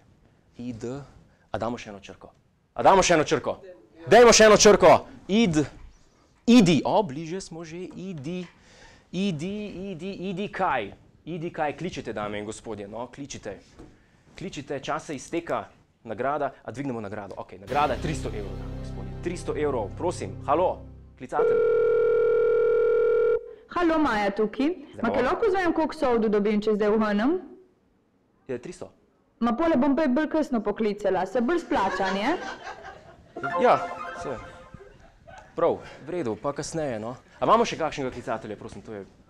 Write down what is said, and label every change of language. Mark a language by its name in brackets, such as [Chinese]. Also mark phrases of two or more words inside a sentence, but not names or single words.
[Slovenian] Id. A damo še eno črko? Dajmo še eno črko. Id. Idi. O, bliže smo že. Idi. Idi kaj? Idi kaj? Kličite, dame in gospodje. No, kličite. Kličite, čas se izteka. Nagrada. A dvignemo nagrado. Ok, nagrada je 300 evrov, dame in gospodje. 300 evrov. Prosim. Halo, klicatelj. Halo, Maja tukaj. Ma kaj lahko zvem, koliko soldu dobim, če zdaj uhrnem? Je 300. Ma pole bom pa bolj kasno poklicala, se bolj splačan, je? Ja, se. Prav, v redu, pa kasneje, no. A imamo še kakšnega klicatelja, prosim, to je...